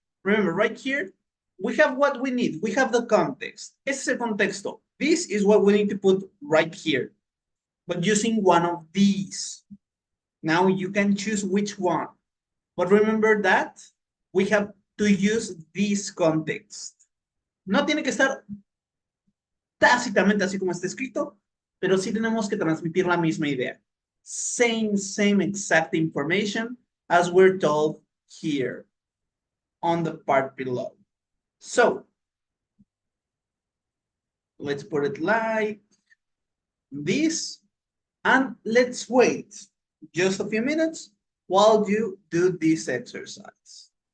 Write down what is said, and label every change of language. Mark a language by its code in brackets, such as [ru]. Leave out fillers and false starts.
[en] Remember, right here, we have what we need. We have the context. [es] Ese es el contexto. [en] This is what we need to put right here, but using one of these. Now you can choose which one. But remember that we have to use this context. [es] No tiene que estar tácitamente así como está escrito, pero sí tenemos que transmitir la misma idea. [en] Same exact information as we're told here on the part below. So let's put it like this, and let's wait just a few minutes while you do this exercise.